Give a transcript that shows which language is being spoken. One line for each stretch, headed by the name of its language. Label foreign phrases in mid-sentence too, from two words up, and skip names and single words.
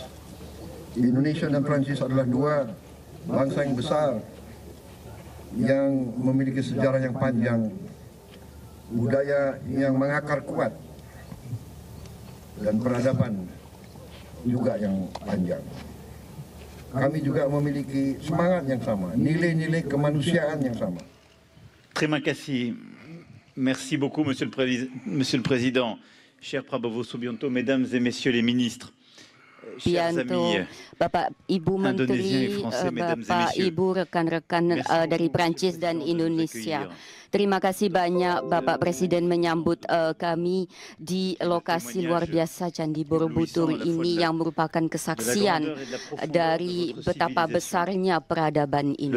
Indonesian: Indonesia dan Prancis adalah dua bangsa yang besar yang memiliki sejarah yang panjang, budaya yang mengakar kuat, dan peradaban juga yang panjang. Kami juga memiliki semangat yang sama, nilai-nilai kemanusiaan yang sama. Terima kasih.
French: Merci beaucoup, Monsieur le Président. Cher Prabowo Subianto, Mesdames et Messieurs les ministres.
Indonesian: Subianto, Bapak Ibu Menteri, Bapak Ibu rekan-rekan dari Prancis dan Indonesia. Terima kasih banyak Bapak Presiden menyambut kami di lokasi luar biasa Candi Borobudur ini yang merupakan kesaksian dari betapa besarnya peradaban ini.